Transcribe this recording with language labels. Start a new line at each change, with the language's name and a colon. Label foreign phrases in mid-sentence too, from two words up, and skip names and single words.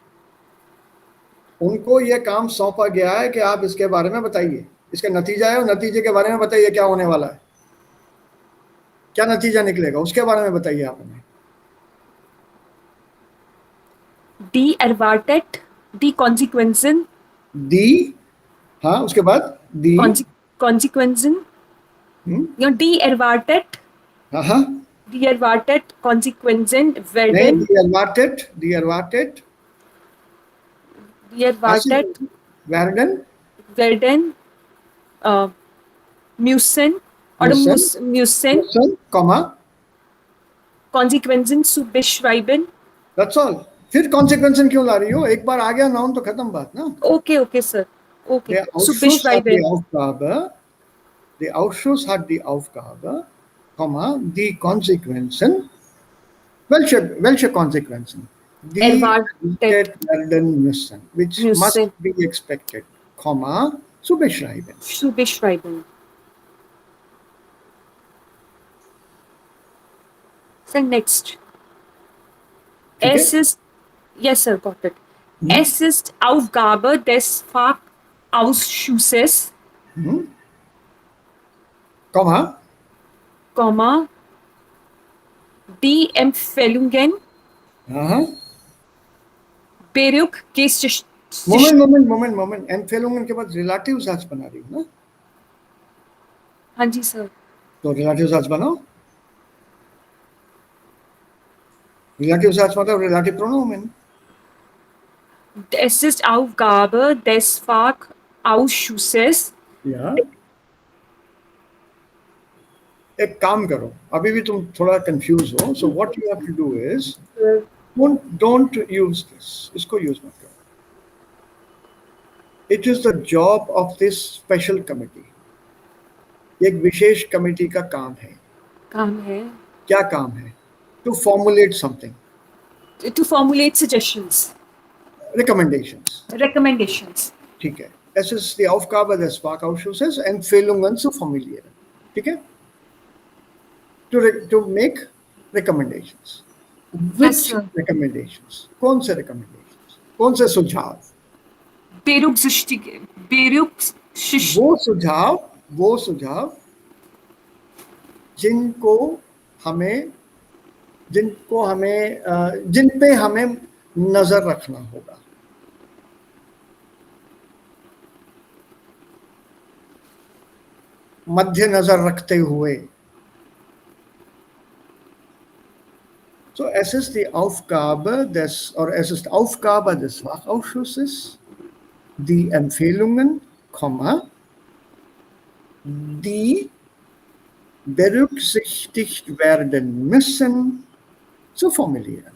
Hindi: उनको ये काम सौंपा गया है कि आप इसके बारे में बताइए, इसका नतीजा है, और नतीजे के बारे में बताइए क्या होने वाला है, क्या नतीजा निकलेगा उसके बारे में बताइए आप हमें।
German: Die erwartet die Konsequenzen,
Hindi: दी, हाँ उसके बाद दी,
German: Konsequenzen, ja, die erwartet,
Hindi: हाँ हाँ,
German: die erwartet Konsequenzen
Hindi: नहीं,
German: werden, दी अनवांटेड, दी अनवांटेड, die erwartet werden werden äh, müssen oder müssen müssen, कॉमा, Konsequenzen zu beschreiben.
English: That's all.
Hindi: फिर कॉन्सिक्वेंस क्यों ला रही हो? एक बार आ गया नाउन तो खत्म बात ना।
English: Okay, okay, sir. Okay,
German: Der zu Ausschuss hat die beschreiben. Aufgabe, der Ausschuss hat die Aufgabe, Komma, die Konsequenzen, welche Konsequenzen? Die Erwartet werden müssen,
English: which must
German: müssen
English: be expected,
German: Komma, zu beschreiben. zu beschreiben.
English: So next.
Hindi: ठीक है?
German: Es ist,
English: yes sir, got it.
German: Es ist Aufgabe des Fachausschusses, Komma, Komma, die Empfehlungen
Hindi: aha. Moment, Empfehlungen के बाद relative साच बना रही हूँ ना? हाँ जी सर, तो relative साच बनाओ। Relative साच मतलब
German: relative pronomen। es ist Aufgabe des Fachausschusses,
Hindi: या एक काम करो, अभी भी तुम थोड़ा कंफ्यूज हो,
English: so what you have to do is don't use this,
Hindi: इसको यूज मत करो।
English: It is the job of this special committee,
Hindi: एक विशेष कमेटी का काम है। काम है क्या काम है?
English: To formulate something, to formulate suggestions, recommendations,
Hindi: ठीक है?
German: Es ist die Aufgabe des Fachausschusses, Empfehlungen zu formulieren,
Hindi: ठीक है?
English: To make recommendations. Which recommendations?
Hindi: कौन से recommendations? कौन से सुझाव? वो सुझाव जिन पे हमें नजर रखना होगा। मध्य नजर रखते हुए।
German: So es ist die Aufgabe des Fachausschusses, die Empfehlungen, die berücksichtigt werden müssen, zu formulieren.